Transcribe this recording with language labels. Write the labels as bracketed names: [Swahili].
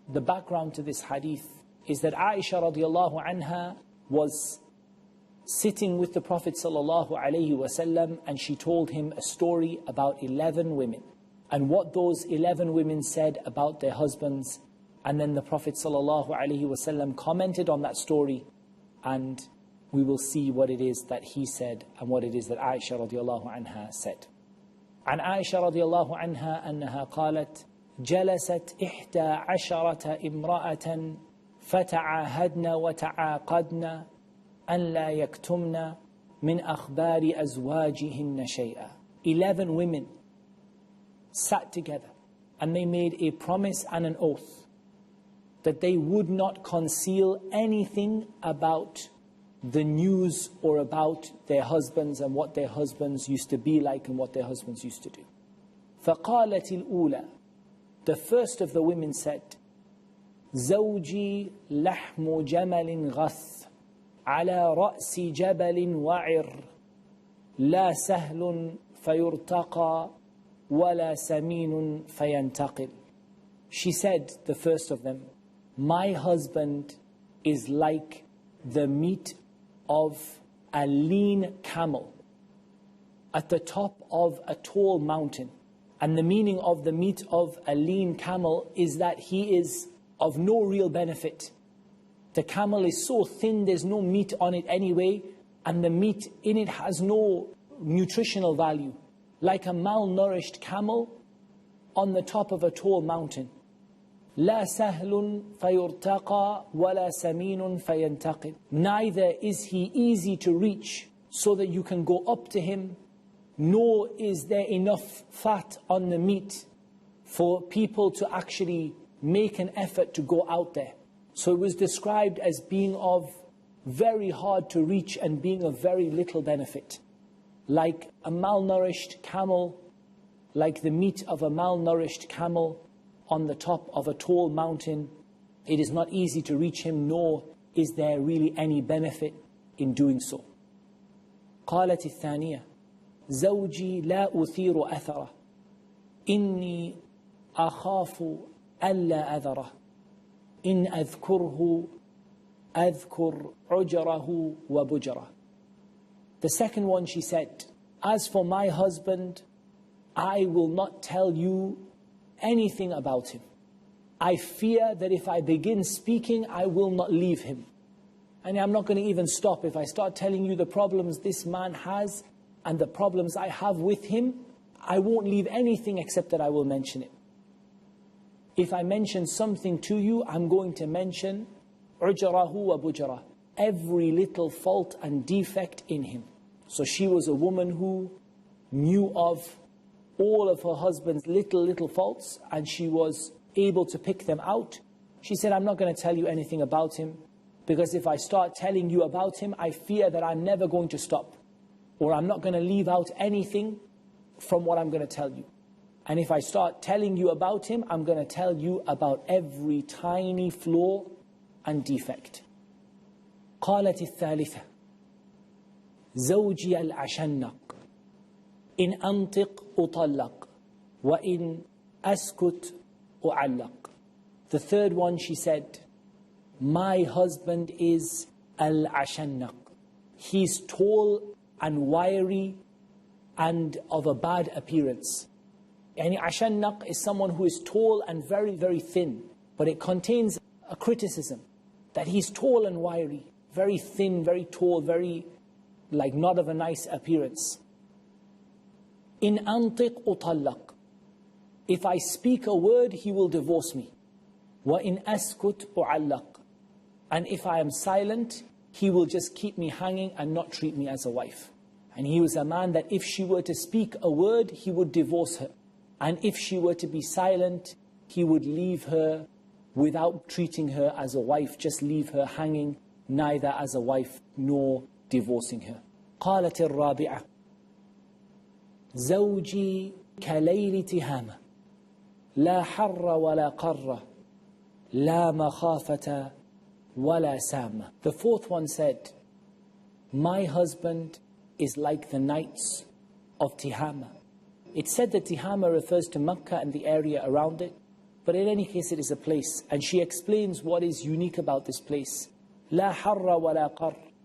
[English] The background to this Hadith is that Aisha radiallahu anha was sitting with the Prophet sallallahu alaihi wasallam, and she told him a story about 11 women and what those 11 women said about their husbands. And then the Prophet sallallahu alaihi wasallam commented on that story, and we will see what it is that he said and what it is that Aisha radiallahu anha said. [Arabic] عن عائشة رضي الله عنها أنها قالت جلست 11 امرأة فتعاهدن وتعاقدن أن لا يكتمن من أخبار أزواجهن شيئا. [English] 11 women sat together and they made a promise and an oath that they would not conceal anything about the news or about their husbands and what their husbands used to be like and what their husbands used to do. [Arabic] فقالت الأولى, [English] the first of the women said, [Arabic] زوجي لحم جمل غث على رأس جبل وعر لا سهل فيرتقى ولا سمين فينتقل. [English] She said, the first of them, my husband is like the meat of a lean camel at the top of a tall mountain. And the meaning of the meat of a lean camel is that he is of no real benefit. The camel is so thin, there's no meat on it anyway, and the meat in it has no nutritional value. Like a malnourished camel on the top of a tall mountain. [Arabic] لا سهل فيرتقى ولا سمين فينتقل. [English] Neither is he easy to reach so that you can go up to him, nor is there enough fat on the meat for people to actually make an effort to go out there. So it was described as being of very hard to reach and being of very little benefit. Like a malnourished camel, like the meat of a malnourished camel on the top of a tall mountain, it is not easy to reach him, nor is there really any benefit in doing so. [Arabic] قالت الثانية زوجي لا أثير أثره إني أخاف ألا أذره إن أذكره أذكر عجره وبجره. [English] The second one, she said, as for my husband, I will not tell you anything about him. I fear that if I begin speaking, I will not leave him. And I'm not going to even stop. If I start telling you the problems this man has and the problems I have with him, I won't leave anything except that I will mention it. If I mention something to you, I'm going to mention [Arabic] عجره وبجره, [English] every little fault and defect in him. So she was a woman who knew of all of her husband's little faults, and she was able to pick them out. She said, I'm not going to tell you anything about him, because if I start telling you about him, I fear that I'm never going to stop, or I'm not going to leave out anything from what I'm going to tell you. And if I start telling you about him, I'm going to tell you about every tiny flaw and defect. [Arabic] قالت الثالثة زوجي العشنق إن أنطق أطلق وإن أسكت أعلق. [English] The third one, she said, my husband is al-ashannaq. He's tall and wiry and of a bad appearance. Yani ashannaq is someone who is tall and very, very thin, but it contains a criticism that he's tall and wiry, very thin, very tall, very like not of a nice appearance. [Arabic] In antiq utallaq, [English] if I speak a word, he will divorce me. [Arabic] Wa in askut uallaq, [English] and if I am silent, he will just keep me hanging and not treat me as a wife. And he was a man that if she were to speak a word, he would divorce her. And if she were to be silent, he would leave her without treating her as a wife, just leave her hanging, neither as a wife nor divorcing her. [Arabic] قالت الرابعة زوجي كليل تهامة لا حر ولا قر لا مخافة ولا سامة. [English] The fourth one said, my husband is like the nights of Tihama. It's said that Tihama refers to Makkah and the area around it, but in any case it is a place. And she explains what is unique about this place. [Arabic] لا حر ولا قر.